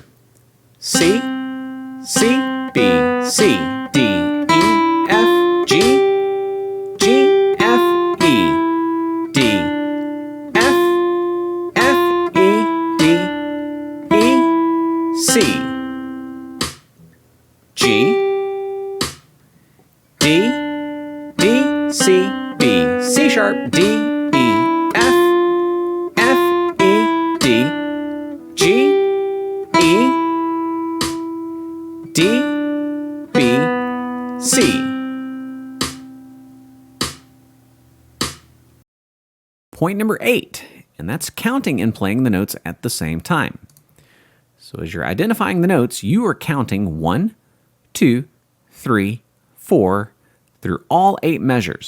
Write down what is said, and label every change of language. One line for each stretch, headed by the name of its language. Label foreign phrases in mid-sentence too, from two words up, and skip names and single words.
English: C, C, B, C, D, E, F, G, G, F, E, D, F, F, E, D, E, C, G, D, D, C, B, C sharp, D, E, F, F, E, D, G, E, D, B, C. Point number 8, and that's counting and playing the notes at the same time. So as you're identifying the notes, you are counting 1, 2, 3, 4 through all 8 measures.